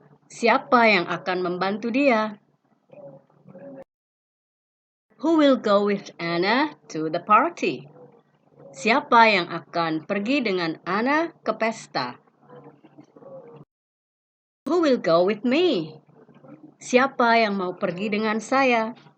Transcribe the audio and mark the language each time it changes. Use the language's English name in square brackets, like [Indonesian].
[Indonesian] Siapa yang akan membantu dia? [English] Who will go with Anna to the party? [Indonesian] Siapa yang akan pergi dengan Anna ke pesta? [English] Who will go with me? [Indonesian] Siapa yang mau pergi dengan saya?